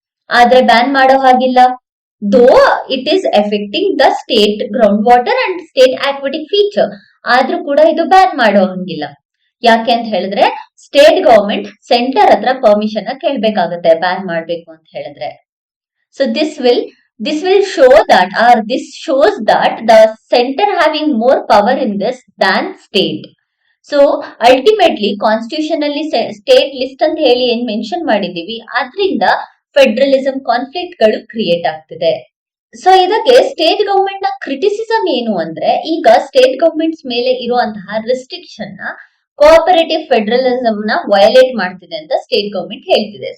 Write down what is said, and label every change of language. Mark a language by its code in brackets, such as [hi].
[kn] ಆದ್ರೆ ಬ್ಯಾನ್ ಮಾಡೋ ಹಾಗಿಲ್ಲ. [en] though it is affecting the state ground water and state aquatic feature, [kn] ಆದ್ರೂ ಕೂಡ ಇದು ಬ್ಯಾನ್ ಮಾಡೋ ಹಂಗಿಲ್ಲ. ಯಾಕೆ ಅಂತ ಹೇಳಿದ್ರೆ ಸ್ಟೇಟ್ ಗವರ್ಮೆಂಟ್ ಸೆಂಟರ್ ಹತ್ರ ಪರ್ಮಿಷನ್ ಕೇಳ್ಬೇಕಾಗತ್ತೆ ಬ್ಯಾನ್ ಮಾಡ್ಬೇಕು ಅಂತ ಹೇಳಿದ್ರೆ. [en] So this will show that, or this shows that the center having more power in this than state. [kn] So ultimately constitution ಅಲ್ಲಿ ಸ್ಟೇಟ್ ಲಿಸ್ಟ್ ಅಂತ ಹೇಳಿ ಏನ್ ಮೆನ್ಷನ್ ಮಾಡಿದೀವಿ, ಅದರಿಂದ ಫೆಡರಲಿಸಂ ಕಾನ್ಫ್ಲಿಕ್ಟ್ ಗಳು ಕ್ರಿಯೇಟ್ ಆಗ್ತಿದೆ. ಸೊ ಇದಕ್ಕೆ ಸ್ಟೇಟ್ ಗವರ್ಮೆಂಟ್ ನ ಕ್ರಿಟಿಸಿಸಮ್ ಏನು ಅಂದ್ರೆ, ಈಗ ಸ್ಟೇಟ್ ಗವರ್ಮೆಂಟ್ಸ್ ಮೇಲೆ ಇರುವಂತಹ ರೆಸ್ಟ್ರಿಕ್ಷನ್ ನ ಕೋಆಪರೇಟಿವ್ ಫೆಡರಲಿಸಂ ನ ವಯೋಲೇಟ್ ಮಾಡ್ತಿದೆ ಅಂತ ಸ್ಟೇಟ್ ಗವರ್ಮೆಂಟ್ ಹೇಳ್ತಿದೆ.